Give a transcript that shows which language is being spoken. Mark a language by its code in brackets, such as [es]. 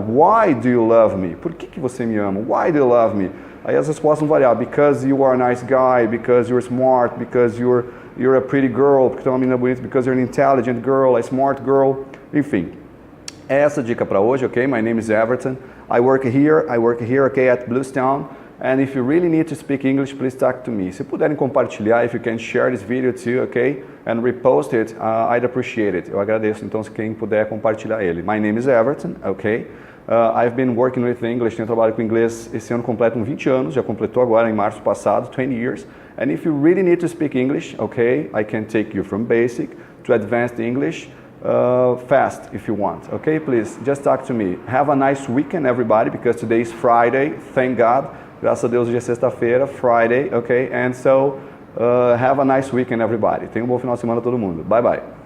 [en] Why do you love me? [pt] Por que você me ama? [en] Why do you love me? [pt] Aí as respostas vão variar. [en] Because you are a nice guy, because you're smart, because you're a pretty girl, [pt] porque tu é uma menina bonita, [en] because you're an intelligent girl, a smart girl. [pt] Enfim, é essa a dica para hoje, ok? [en] My name is Everton. I work here, okay, at Bluestone. And if you really need to speak English, please talk to me. [pt] Se puderem compartilhar, [en] if you can share this video too, okay? And repost it, I'd appreciate it. [pt] Eu agradeço, então, se quem puder compartilhar ele. [en] My name is Everton, okay? I've been working with English, [pt] tenho trabalhado com inglês esse ano completo 20 anos, já completou agora em março passado, [en] 20 years. And if you really need to speak English, okay, I can take you from basic to advanced English fast if you want, okay? Please, just talk to me. Have a nice weekend, everybody, because today is Friday, thank God. [pt] Graças a Deus, hoje é sexta-feira, Friday, ok? [en] And so, have a nice weekend, everybody. [pt] Tenha um bom final de semana todo mundo. [en] Bye, bye.